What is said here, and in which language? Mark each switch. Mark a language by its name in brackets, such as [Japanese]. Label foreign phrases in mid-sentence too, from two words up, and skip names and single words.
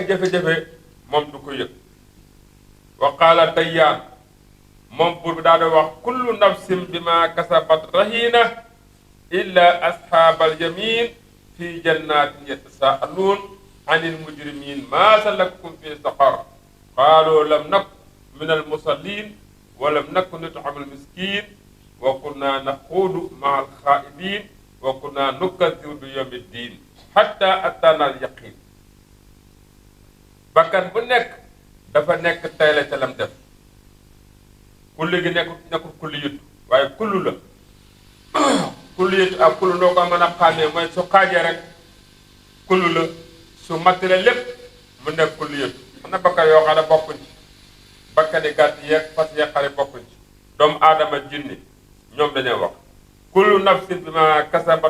[Wolof] jafe-jafe moom du ko yëg [Arabic] وقال ديان [Wolof] moom buur bi daa doon wax [Arabic] كل نفس بما كسبت رهينة إلا أصحاب اليمين في جنات يتساءلون عن المجرمين ما سلككم في سقر قالوا لم نك من المصلين ولم نك نطعم المسكين وكنا نخوض مع الخائضين وكنا نكذب بيوم الدين حتى أتانا اليقين. [Wolof] bakkan bu nekk dafa nekk tay la ca lam def kulli gi nekkul kulli yut waaye kullu la kulli yut ak kullu noo ko mën a xàmmee mooy su xaajee rek kullu la su mattale lépp mu nekk kulli yut am na bakkan yoo xam ne bokkuñ ci bakkani gàtt yeeg fas yeeg xari bokkuñ ci doomu aadama jinni ñoom dañoo wax [Arabic] كل نفس بما كسبت